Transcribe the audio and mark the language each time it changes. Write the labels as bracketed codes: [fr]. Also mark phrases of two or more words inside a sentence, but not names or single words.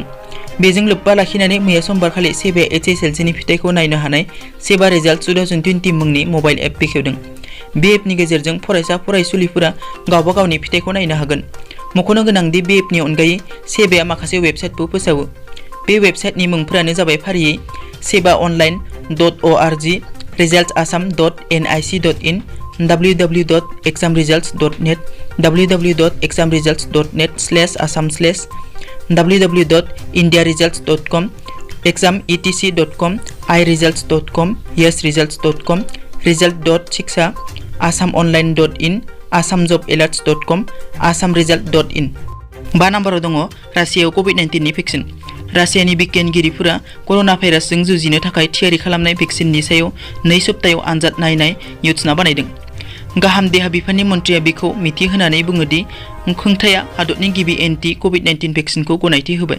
[brx] बेजों लोब्बा लाखिनानै मैया समबारखालि सेबाया HSLCनि फिथाइखौ नायनो हानाय सेबा रिजाल्ट 2020 मुंनि मबाइल एप बेखेवदों। बे एपनि गेजेरजों फरायसा फरायसुलिफोरा गावबा गावनि फिथाइखौ नायनो हागोन। मख'नो गोनांदि बे एपनि अनगायै सेबाया माखासे वेबसाइटबो फोसावो। बे वेबसाइटनि मुंफोरानो जाबाय फारियै sebaonline.org, resultsasam.nic.in, www.examresults.net, www.examresults.net/assam/, www.indiaresults.com, exametc.com, iresults.com, yesresults.com, result.shiksha, asamonline.in, assamjobalerts.com, assamresult.in। 5 नम्बराव दङ रासियायाव कभिड-19 नि भेक्सिन। रासियानि बिगियानगिरिफोरा कर'ना भाइरासजों जुजिनो थाखाय थियारि खालामनाय भेक्सिननि सायाव 2 सप्तायाव आनजाद नायनाय योजना बानायदों। गाहाम देहा बिफाननि मन्थ्रिया बेखौ मिथिहोनानै बुङो दि खुंथाया हादरनि गिबि एन्टि-कभिड-19 भेक्सिनखौ गनायथि होबाय।